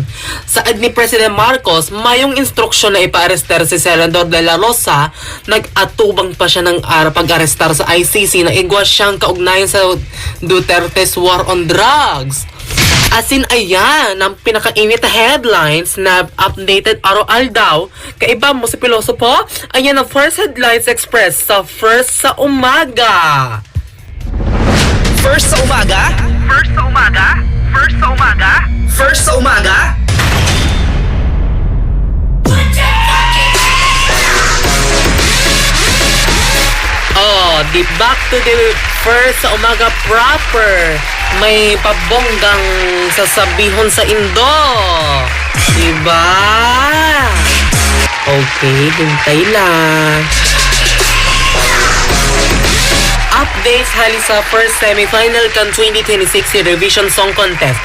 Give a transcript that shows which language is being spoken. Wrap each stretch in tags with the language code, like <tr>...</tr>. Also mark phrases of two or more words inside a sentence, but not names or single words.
<bik>Saad ni President Marcos, mayong instruksyon na ipa-arrestar si Senador De La Rosa, nag-atubang pa siya ng pag-arrestar sa ICC na igwa siyang kaugnayan sa Duterte's</bik> <en>war on drugs.</en> <bik>Asin ayan ang pinakainit na headlines na updated araw-al daw. Kaiba mo si Pilosopo, ayan ang</bik> <en>first headlines express</en> <bik>sa first sa umaga. First sa umaga? First sa umaga? First sa umaga? First sa umaga? Oh, di</bik> <en>back to the</en> <bik>first sa umaga proper. May pabonggang sasabihon sa Indo. Diba? Okay, hintay lang. Updates hali sa first semifinal kan 2026 Eurovision Song Contest.</bik>